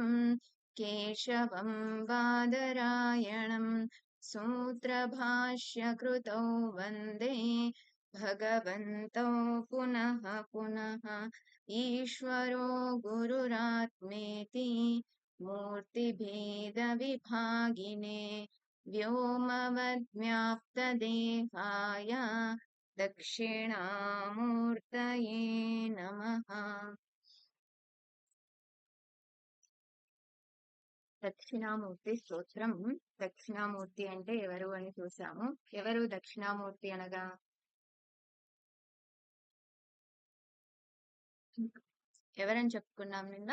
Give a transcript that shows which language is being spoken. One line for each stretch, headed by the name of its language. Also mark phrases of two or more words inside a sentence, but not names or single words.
Sanskrit: केशवं बादरायणं सूत्रभाष्यकृतौ वन्दे भगवन्तौ पुनः पुनः ईश्वरो गुरुरात्मेति मूर्तिभेदविभागिने व्योमवद्व्याप्तदेहाय दक्षिणामूर्तये नमः।
Telugu: దక్షిణామూర్తి స్తోత్రం. దక్షిణామూర్తి అంటే ఎవరు అని చూసాము. ఎవరు దక్షిణామూర్తి అనగా ఎవరని చెప్పుకున్నాం నిన్న.